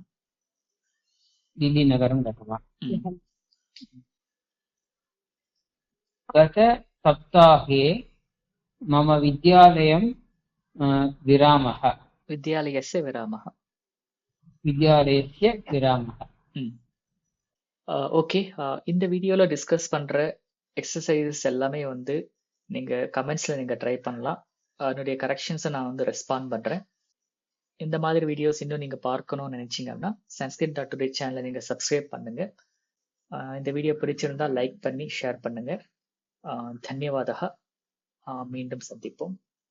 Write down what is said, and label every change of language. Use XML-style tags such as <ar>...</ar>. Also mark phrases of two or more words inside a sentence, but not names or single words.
<sa>दिल्लीनगरं गतवान्। ம், गतसप्ताहे मम विद्यालयं विरामः। विद्यालयस्य विरामः। विद्यालयस्य विरामः। ம். ஓகே.</sa> <ta>இந்த வீடியோவில் டிஸ்கஸ் பண்ணுற எக்ஸசைசஸ் எல்லாமே வந்து நீங்கள் கமெண்ட்ஸில் நீங்கள் ட்ரை பண்ணலாம். அதனுடைய கரெக்ஷன்ஸை நான் வந்து ரெஸ்பாண்ட் பண்ணுறேன். இந்த மாதிரி வீடியோஸ் இன்னும் நீங்கள் பார்க்கணும்னு நினச்சிங்கன்னா sanskrit.today சேனலை நீங்கள் சப்ஸ்கிரைப் பண்ணுங்கள். இந்த வீடியோ பிடிச்சிருந்தால் லைக் பண்ணி ஷேர் பண்ணுங்கள். தன்யவாதः. மீண்டும் சந்திப்போம்.</ta>